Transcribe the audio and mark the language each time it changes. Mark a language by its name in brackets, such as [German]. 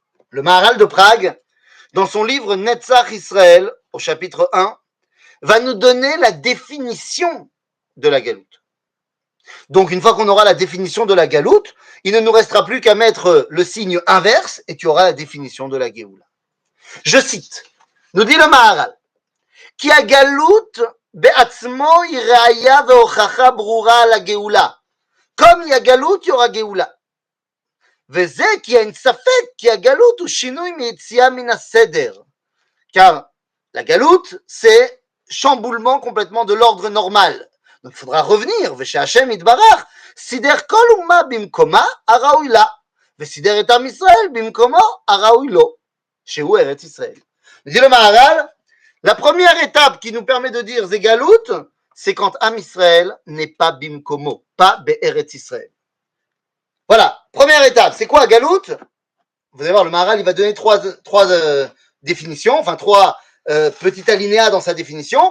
[French] Le Maharal de Prague, dans son livre Netzach Israël, au chapitre 1, va nous donner la définition de la galoute. Donc, une fois qu'on aura la définition de la galoute, il ne nous restera plus qu'à mettre le signe inverse et tu auras la définition de la Géoula. Je cite, nous dit le Maharal, [Hebrew] כי הגלות בעצמו היא ראיה והוכחה ברורה על הגאולה. [French] comme il y a גלות, il y aura גאולה. [Hebrew] וזה כי אין ספק כי הגלות הוא שינוי מיציאה מן הסדר. [French] car la galoute, c'est chamboulement complètement de l'ordre normal. Donc il faudra revenir, [Hebrew] ושהשם יתברך, סידר כל אומה במקומה הראוי לה, וסידר את עם ישראל במקומו הראוי לו, שהוא ארץ ישראל. [French] dit le Maharal, la première étape qui nous permet de dire Zégalout, c'est quand Am Israël n'est pas Bimkomo, pas Be'eretz Israël. Voilà, première étape, c'est quoi Galout? Vous allez voir, le Maharal, il va donner trois définitions, enfin trois petits alinéas dans sa définition.